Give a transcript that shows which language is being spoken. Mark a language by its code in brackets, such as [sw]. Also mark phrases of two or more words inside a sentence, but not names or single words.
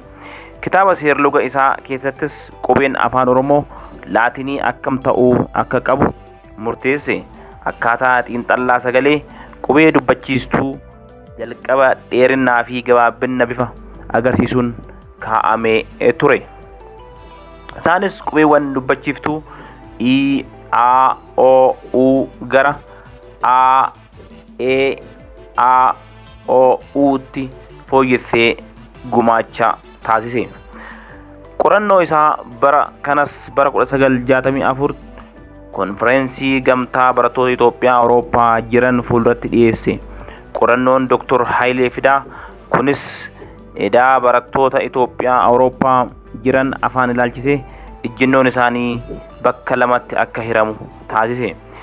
[om] Kitaaba seerluga isaa keessattis qubeen afaan Oromoo Laatinii akkam ta'uu akka qabu murteesse. Akkaataa xiinxallaa sagalee qubee dubbachiistuu jalqaba dheerinnaa fi gabaabbina bifa agarsiisuun kaa'amee ture. Isaanis qubeewwan dubbachiiftuu I, A, O, U gara A, E, A, O, U'tti fooyyessee gumaacha taasise. Qorannoo isaa bara kanas bara 1964 konfereensii gamtaa barattoota Itoophiyaa Awurooppaa jiran fuulduratti dhiyeesse. Qorannoon Dr. Hayilee Fidaa kunis edaa barattoota Itoophiyaa Awurooppaa jiran afaan ilaalchisee ejjennoon isaanii bakka lamatti akka hiramu taasise.